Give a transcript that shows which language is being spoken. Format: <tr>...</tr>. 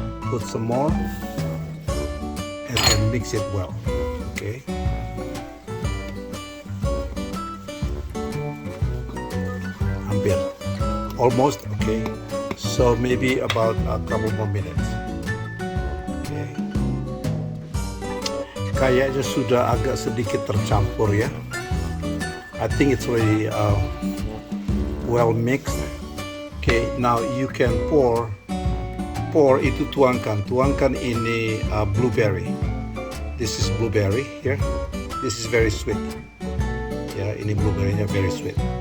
<en>put some more and then mix it well. Okay. Hampir, almost. Okay. So maybe about a couple more minutes. Okay.</en> <id>Kayaknya sudah agak sedikit tercampur ya.</id> <en>I think it's already well mixed. Okay, now you can pour</en> <id>itu tuangkan ini</id> <en>blueberry. This is blueberry here. This is very sweet.</en> <id>Ya, ini blueberry-nya</id> <en>very sweet.</en>